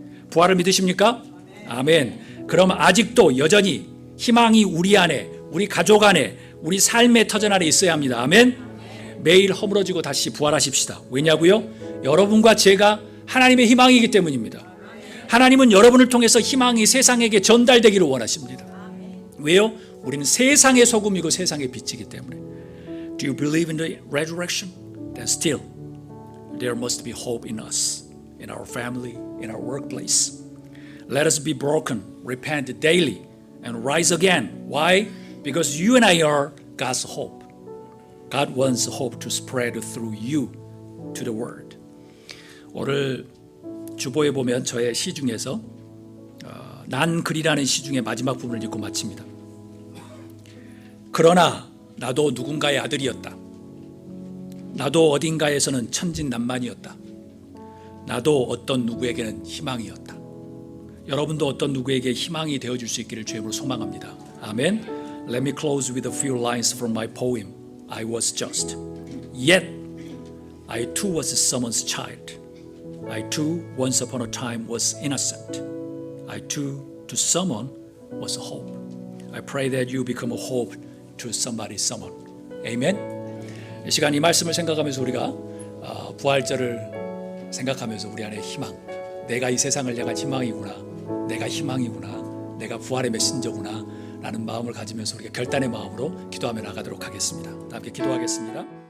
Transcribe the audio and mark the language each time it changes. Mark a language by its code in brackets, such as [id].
[ko] 부활을 믿으십니까? 아멘. 그럼 아직도 여전히 희망이 우리 안에, 우리 가족 안에, 우리 삶의 터전 안에 있어야 합니다. 아멘. 매일 허물어지고 다시 부활하십시다. 왜냐고요? 여러분과 제가 하나님의 희망이기 때문입니다. 하나님은 여러분을 통해서 희망이 세상에게 전달되기를 원하십니다. 왜요? 우리는 세상의 소금이고 세상의 빛이기 때문에. [en] Do you believe in the resurrection? Then still there must be hope in us, in our family, in our workplace. Let us be broken, repent daily, and rise again. Why? Because you and I are God's hope. God wants hope to spread through you to the world. [ko] 오늘 주보에 보면 저의 시 중에서 난 글이라는 시 중에 마지막 부분을 읽고 마칩니다. 그러나 나도 누군가의 아들이었다. 나도 어딘가에서는 천진난만이었다. 나도 어떤 누구에게는 희망이었다. 여러분도 어떤 누구에게 희망이 되어줄 수 있기를 주의 이름으로 소망합니다. 아멘. [en] Let me close with a few lines from my poem. I was just. Yet I too was someone's child. I too once upon a time was innocent. I too to someone was a hope. I pray that you become a hope to somebody, someone. Amen. [ko] 이 시간 이 말씀을 생각하면서 우리가 부활절을 생각하면서 우리 안에 희망, 내가 이 세상을 향한 희망이구나, 내가 희망이구나, 내가 부활의 메신저구나 라는 마음을 가지면서 우리가 결단의 마음으로 기도하며 나가도록 하겠습니다. 다 함께 기도하겠습니다.